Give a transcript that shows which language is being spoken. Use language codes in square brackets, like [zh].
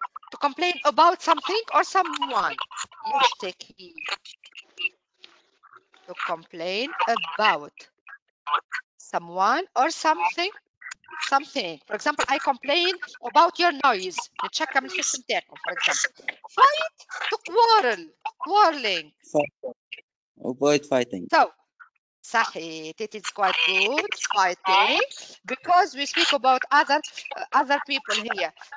[en] To complain about something or someone. [ar] يشتكي. [en] To complain about someone or something. For example, I complain about your noise. [ar] نتشكى من الحس متاعكم, [en] for example. Fight, to quarreling. Avoid fighting. So, صحيح, it is quite good, fighting, because we speak about other people here.